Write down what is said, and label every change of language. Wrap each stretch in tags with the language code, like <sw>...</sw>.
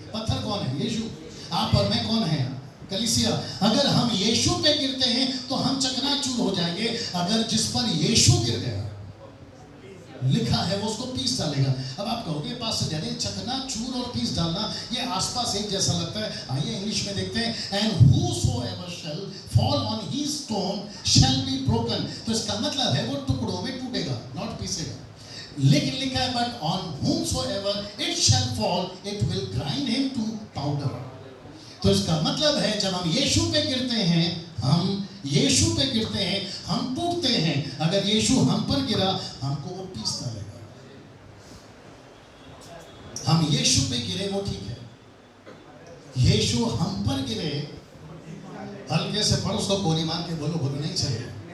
<hi>पत्थर कौन है? यीशु। आप और मैं कौन है? कलीसिया। अगर हम यीशु पे गिरते हैं तो हम चकनाचूर हो जाएंगे। अगर जिस पर यीशु गिर गया, लिखा है वो उसको पीस डालेगा। अब आप कहोगे पास्टर यानी चकनाचूर और पीस डालना ये आसपास एक जैसा लगता है। आइए इंग्लिश में देखते हैं,</hi> <en>And whosoever shall fall on his stone shall be broken।</en> <hi>तो इसका मतलब है वो टुकड़ों में टूटेगा,</hi> <en>not</en> <hi>पीसेगा। लेकिन लिखा है</hi> <en>But on whomsoever it shall fall it will grind him to powder।</en> <hi>तो इसका मतलब है जब हम यीशु पे गिरते हैं, हम यीशु पे गिरते हैं, हम टूटते हैं। अगर यीशु हम पर गिरा हमको वो पीस डालेगा। हम यीशु पे गिरे वो ठीक है, यीशु हम पर गिरे, हल्के से पड़ोस को गोली मार के बोलो नहीं चाहिए।</hi>